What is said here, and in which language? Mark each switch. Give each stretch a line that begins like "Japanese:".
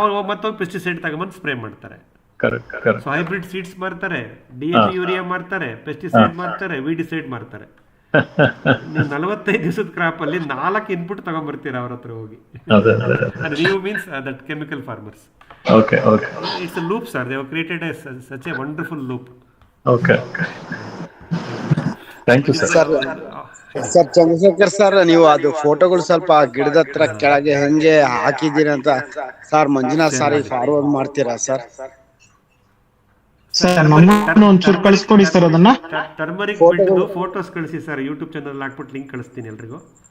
Kannada: ಮತ್ತೊಂದು ಪೆಸ್ಟಿಸೈಡ್ ತಗೊಂಬಂದು ಸ್ಪ್ರೇ ಮಾಡ್ತಾರೆ. ಸೊ ಹೈಬ್ರಿಡ್ ಸೀಡ್ಸ್ ಮಾರ್ತಾರೆ, DAP ಯೂರಿಯಾ ಮಾರ್ತಾರೆ, ಪೆಸ್ಟಿಸೈಡ್ ಮಾರ್ತಾರೆ, ವಿಡಿಸೈಡ್ ಮಾರ್ತಾರೆ. 45 ದಿವಸದ ಕ್ರಾಪ್ ಅಲ್ಲಿ 4 ಇನ್ಪುಟ್ ತಗೊಂಡ್ಬರ್ತೀರ ಅವ್ರ ಹತ್ರ ಹೋಗಿ. ನೀವು
English: Means that chemical farmers. It's a loop, sir. They have created such a wonderful loop. Thank you, sir.
Kannada: Sir Chandrashekhar sir, ನೀವು ಅದು ಫೋಟೋಗಳು ಸ್ವಲ್ಪ ಗಿಡದ ಹತ್ರ ಕೆಳಗೆ ಹೆಂಗೆ ಹಾಕಿದ್ದೀರಿ ಅಂತ ಸರ್ ಮಂಜುನಾಥ್ ಸಾರಿ ಫಾರ್ವರ್ಡ್ ಮಾಡ್ತೀರಾ ಸರ್? ಒಂಚೂರು ಕಳಿಸ್ಕೊಡಿ ಸರ್ ಅದನ್ನ. ಟರ್ಮರಿಕ್ ಫೋಟೋಸ್ ಕಳಿಸಿ ಸರ್, ಯೂಟ್ಯೂಬ್ ಚಾನಲ್ ಹಾಕ್ಬಿಟ್ಟು ಲಿಂಕ್ ಕಳಿಸ್ತೀನಿ ಎಲ್ರಿಗೂ.